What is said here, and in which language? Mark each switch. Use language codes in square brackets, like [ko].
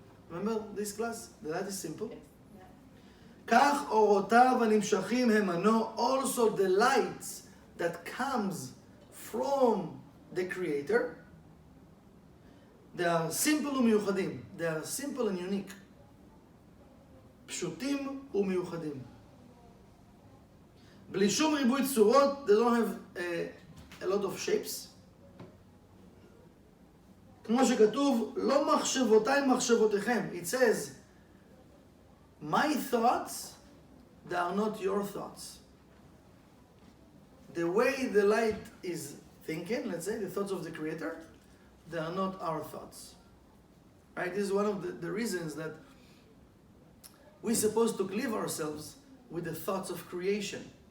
[en] Remember this class? The light is simple. [he] כך אורותיו הנמשכים הם מנו, [en] also the lights that comes from the Creator, they are simple ומיוחדים. They are simple and unique. [he] פשוטים ומיוחדים. בלי שום ריבוי צורות, [en] they don't have a lot of shapes. [he] כמו שכתוב, לא מחשבותיי מחשבותיכם. [en] It says, my thoughts, they are not your thoughts. The way the light is thinking, let's say, the thoughts of the Creator, they are not our thoughts. Right? This is one of the reasons that we're supposed to live ourselves with the thoughts of creation.